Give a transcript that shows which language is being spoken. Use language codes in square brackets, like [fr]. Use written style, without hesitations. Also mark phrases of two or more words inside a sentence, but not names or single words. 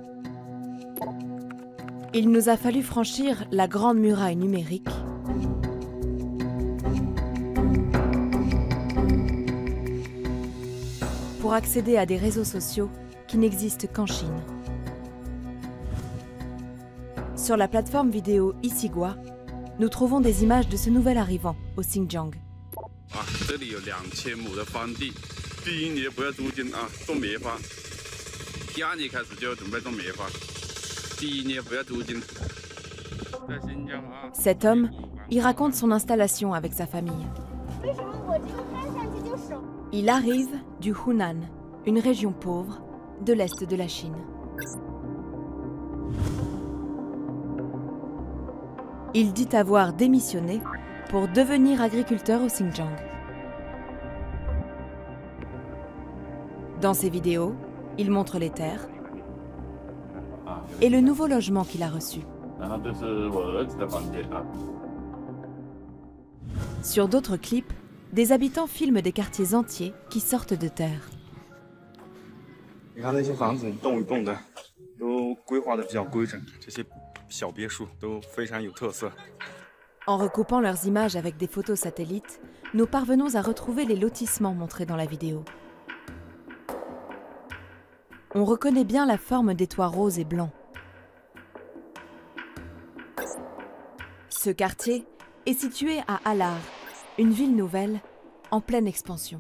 [fr] Il nous a fallu franchir la grande muraille numérique pour accéder à des réseaux sociaux qui n'existent qu'en Chine. Sur la plateforme vidéo Isigua, nous trouvons des images de ce nouvel arrivant au Xinjiang. [zh] 这里有2000亩的荒地，第1年不要租金啊，种棉花。第2年开始就要准备种棉花，第1年不要租金。在新疆啊。 [fr] Cet homme y raconte son installation avec sa famille. Il arrive du Hunan, une région pauvre de l'est de la Chine. Il dit avoir démissionné pour devenir agriculteur au Xinjiang. Dans ses vidéos, il montre les terres et le nouveau logement qu'il a reçu. Sur d'autres clips, des habitants filment des quartiers entiers qui sortent de terre. [zh] 你看那些房子一栋一栋的，都规划的比较规整，这些小别墅都非常有特色。 [fr] En recoupant leurs images avec des photos satellites, nous parvenons à retrouver les lotissements montrés dans la vidéo. On reconnaît bien la forme des toits roses et blancs. Ce quartier est situé à Alar, une ville nouvelle en pleine expansion.